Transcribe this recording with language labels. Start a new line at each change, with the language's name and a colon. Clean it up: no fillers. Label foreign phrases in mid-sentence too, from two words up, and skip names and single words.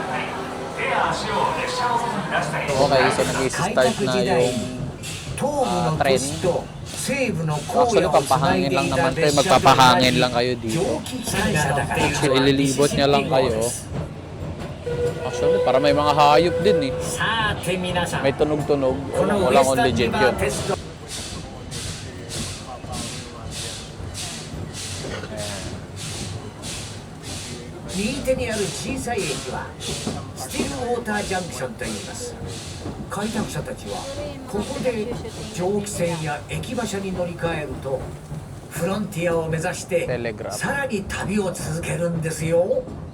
Filipino: Okay, so nag-start na yung train. Actually, pampahangin lang naman tayo. Magpapahangin lang kayo dito. So, ililibot niya lang kayo. Actually, para may mga hayop din eh. May tunog-tunog. Walang on legit yun.
Japanese: 右手にある小さい駅はスティルウォータージャンクションと言います。開拓者たちはここで蒸気船や駅馬車に乗り換えるとフロンティアを目指してさらに旅を続けるんですよ。